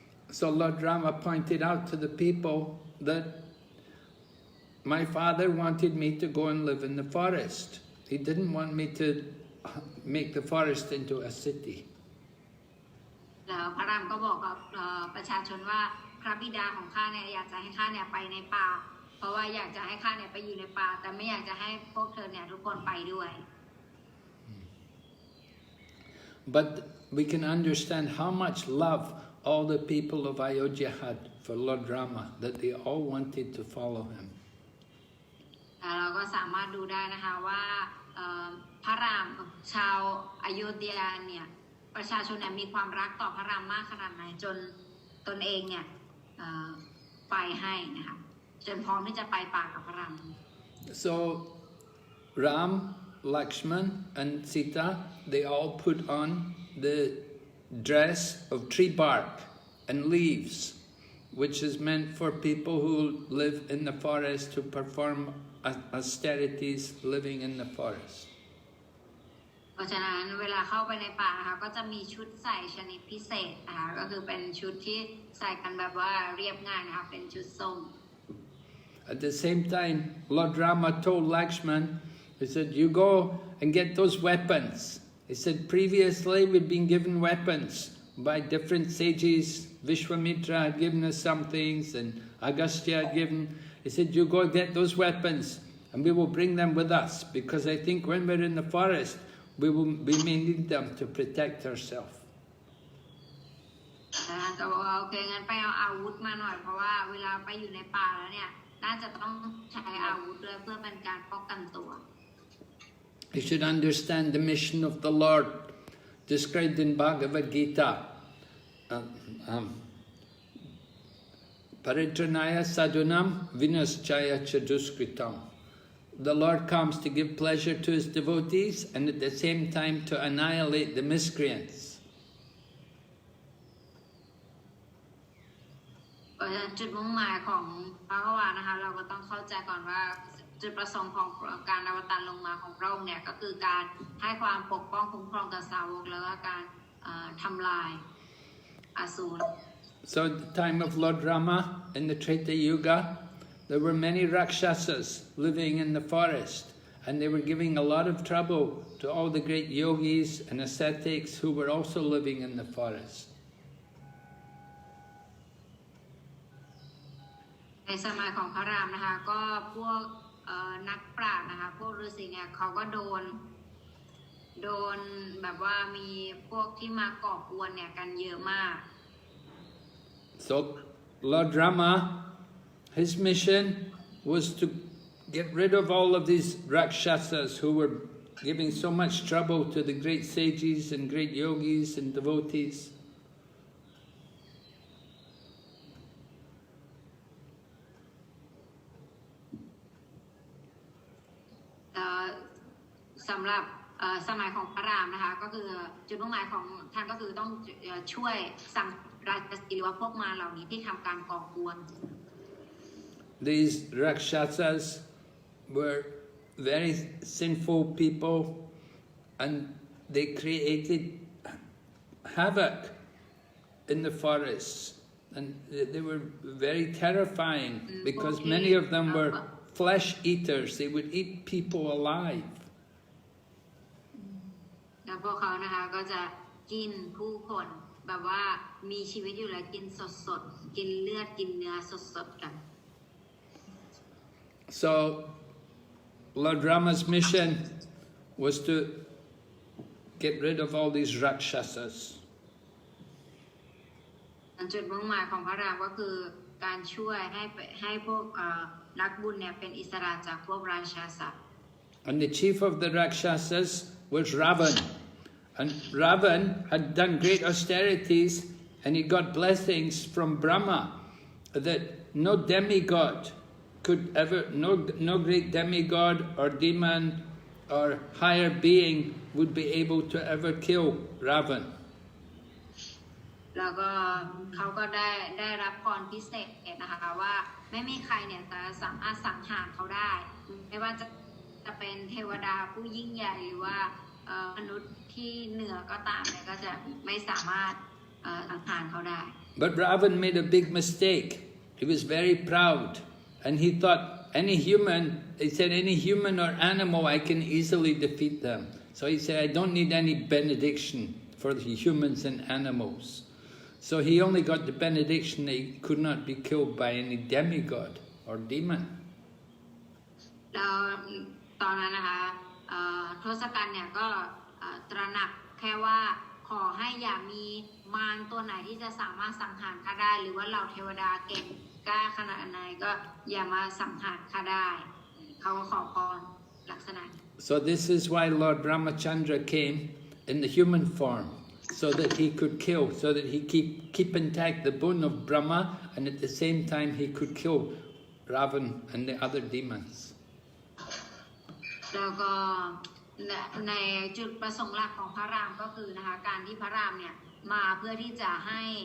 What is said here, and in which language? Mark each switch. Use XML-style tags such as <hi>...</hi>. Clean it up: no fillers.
<en>So Lord Rama pointed out to the people that my father wanted me to go and live in the forest. He didn't want me to make the forest into a city.</en> <th>แล้วพระรามก็บอกกับประชาชนว่าพระบิดาของข้าเนี่ยอยากจะให้ข้าเนี่ยไปในป่าเพราะว่าอยากจะให้ข้าเนี่ยไปอยู่ในป่าแต่ไม่อยากจะให้พวกเธอเนี่ยทุกคนไปด้วย</th> <en>But we can understand how much love all the people of Ayodhya had for Lord Rama, that they all wanted to follow him.</en> <th>เราก็สามารถดูได้นะคะว่าพระรามชาวอโยธยาเนี่ยประชาชนเนี่ยมีความรักต่อพระรามมากขนาดไหนจนตนเองเนี่ยไปให้นะคะจนพร้อมที่จะไปป่ากับพระราม</th> <en>So Ram, Lakshman and Sita, they all put on the dress of tree bark and leaves which is meant for people who live in the forest to perform austerities living in the forest.</en> <th>เพราะฉะนั้นเวลาเข้าไปในป่านะคะก็จะมีชุดใส่ชนิดพิเศษนะคะก็คือเป็นชุดที่ใส่กันแบบว่าเรียบง่ายนะคะเป็นชุดส้ม</th> <en>At the same time, Lord Rama told Lakshman, he said, you go and get those weapons. He said, previously we'd been given weapons by different sages. Vishwamitra had given us some things and Agastya had given. He said, you go get those weapons and we will bring them with us because I think when we're in the forest, we may need them to protect ourselves.</en> <th>ก็บอกว่าโอเคงั้นไปเอาอาวุธมาหน่อยเพราะว่าเวลาไปอยู่ในป่าแล้วเนี่ยน่าจะต้องใช้อาวุธด้วยเพื่อเป็นการป้องกันตัว</th> <en>You should understand the mission of the Lord described in Bhagavad Gita.</en> <sa>Paritranaya sadhunam vinaschaya chaduskritam.</sa> <en>The Lord comes to give pleasure to His devotees and at the same time to annihilate the miscreants.</en> <th>จุดมุ่งหมายของพระกวานะคะเราก็ต้องเข้าใจก่อนว่าจุดประสงค์ของการอวตารลงมาของพระองค์เนี่ยก็คือการให้ความปกป้องคุ้มครองต่อสาวกแล้วก็การทำลายอสูร</th> <en>So at the time of Lord Rama in the Treta Yuga, there were many Rakshasas living in the forest and they were giving a lot of trouble to all the great yogis and ascetics who were also living in the forest.</en> <th>ในสมัยของพระรามนะคะก็พวกนักปราชญ์นะคะพวกฤาษีเนี่ยเขาก็โดนแบบว่ามีพวกที่มาก่อกวนเนี่ยกันเยอะมาก</th> <en>So Lord Rama, his mission was to get rid of all of these Rakshasas who were giving so much trouble to the great sages and great yogis and devotees.</en> <th>สำหรับสมัยของพระรามนะคะก็คือจุดมุ่งหมายของท่านก็คือต้องช่วยสั่งราชสีหรือว่าพวกมารเหล่านี้ที่ทำการก่อกวน</th> <en>These Rakshasas were very sinful people and they created havoc in the forests and they were very terrifying because many of them were flesh eaters. They would eat people alive.</en> <th>แล้วพวกเขานะคะก็จะกินผู้คนแบบว่ามีชีวิตอยู่แล้วกินสดๆกินเลือดกินเนื้อสดๆกัน</th> <en>So Lord Rama's mission was to get rid of all these Rakshasas.</en> <th>จุดมุ่งหมายของพระรามก็คือการช่วยให้พวกนักบุญเนี่ยเป็นอิสระจากพวกราชาศัตร์</th> <en>And the chief of the Rakshasas was Ravan. And Ravan had done great austerities and he got blessings from Brahma that no demigod could ever, no great demigod or demon or higher being would be able to ever kill Ravan.</en> <th>แล้วก็เขาก็ได้รับพรพิเศษนะคะว่าไม่มีใครเนี่ยจะสามารถสังหารเขาได้ไม่ว่าจะเป็นเทวดาผู้ยิ่งใหญ่หรือว่ามนุษย์ที่เหนือก็ตามเนี่ยก็จะไม่สามารถสังหารเขาได้</th> <en>But Ravan made a big mistake. He was very proud and he thought any human or animal I can easily defeat them. So he said I don't need any benediction for the humans and animals. So he only got the benediction that he could not be killed by any demigod or demon.</en> <th>แล้วตอนนั้นนะคะทศกัณฐ์เนี่ยก็ตระหนักแค่ว่าขอให้อย่ามีมารตัวไหนที่จะสามารถสังหารข้าได้หรือว่าเหล่าเทวดาเก่งกล้าขนาดไหนก็อย่ามาสังหารข้าได้เขาก็ขอพรลักษณะ</th> <en>So this is why Lord Ramachandra came in the human form. So that he could kill, so that he keep intact the bone of Brahma, and at the same time he could kill Ravan and the other demons.</en> <th>แล้วก็ในจุดประสงค์หลักของพระรามก็คือนะคะการที่พระรามเนี่ยมาเพื่อที่จะให้</th>